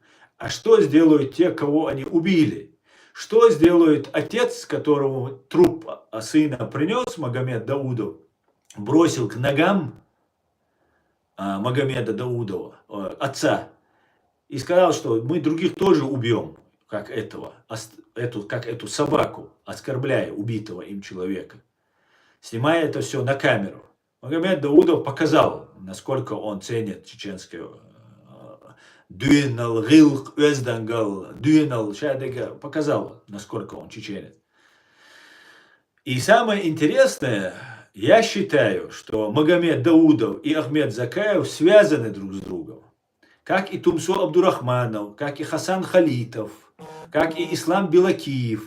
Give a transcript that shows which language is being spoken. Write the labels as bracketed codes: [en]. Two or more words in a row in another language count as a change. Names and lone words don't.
[ru] А что сделают те, кого они убили? Что сделает отец, которому труп сына принес Магомед Даудов, бросил к ногам Магомеда Даудова, отца, и сказал, что мы других тоже убьем, как эту собаку, оскорбляя убитого им человека. Снимая это все на камеру. Магомед Даудов показал, насколько он ценит чеченское [ce] дюйнал, гилк, уэздангал, дюйнал, шадега, [ru] показал, насколько он чеченец. И самое интересное, я считаю, что Магомед Даудов и Ахмед Закаев связаны друг с другом. Как и Тумсо Абдурахманов, как и Хасан Халитов, как и Ислам Белакиев.